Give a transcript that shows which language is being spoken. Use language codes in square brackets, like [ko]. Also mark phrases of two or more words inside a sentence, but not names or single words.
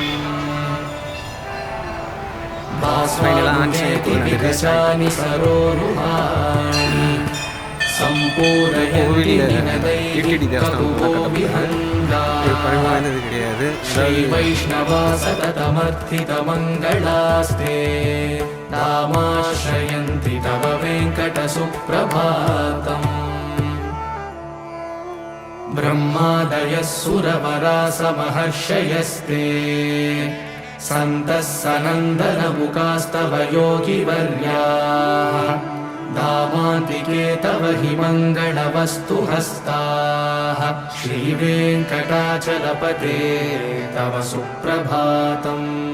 [sa] भास्वानुदेति विकचानि सरोरुहाणि सम्पूरयन्ति निनदैर्विकतो [ta] பழமையானது கிடையாது. [sa] श्रीवैष्णवाः सततमर्थित मङ्गलास्ते नामाश्रयन्ति तव वेङ्कट सुप्रभातम्. ब्रह्मादयः सुरवरासमहर्षयस्ते सन्तः सनन्दनमुखास्तव योगिवर्याः दामान्तिके तव हि मङ्गलवस्तु हस्ताः श्रीवेङ्कटाचलपते तव सुप्रभातम्.